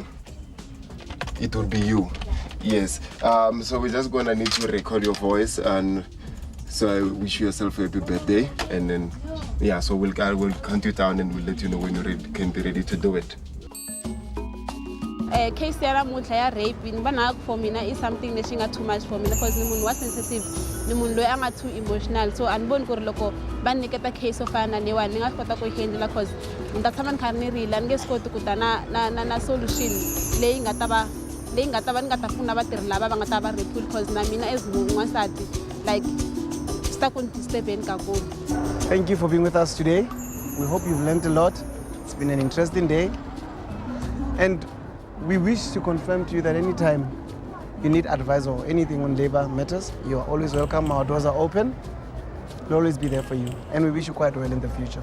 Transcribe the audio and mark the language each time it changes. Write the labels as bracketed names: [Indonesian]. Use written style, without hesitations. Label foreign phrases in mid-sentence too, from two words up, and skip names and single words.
[English] It would be you. Yes. So we're just gonna need to record your voice and. So I wish you yourself a happy birthday, and then so we'll count you down and we'll let you know when you can be ready to do it. [Tsonga] Case ya namuntlha ya rape ni vona for mina [English] is something that is too much for me [Tsonga] because ni munhu wa sensitive ni munhu loyi anga [English] too emotional [Tsonga] so aniboni ku ri loko va niketa case of fana lewa ni nga kota ku handle because ni ta tshama ni kha ni rila ni nge swi koti ku ta na solution leyi nga ta va leyi nga ta va ni nga ta pfuna vatirhi lava va nga ta va rapiwile because na mina as n'wansati like swi ta ku ni disturbeni kakulu. [English] Thank you for being with us today. We hope you've learned a lot. It's been an interesting day. And we wish to confirm to you that anytime you need advice or anything on labor matters, you are always welcome. Our doors are open. We'll always be there for you. And we wish you quite well in the future.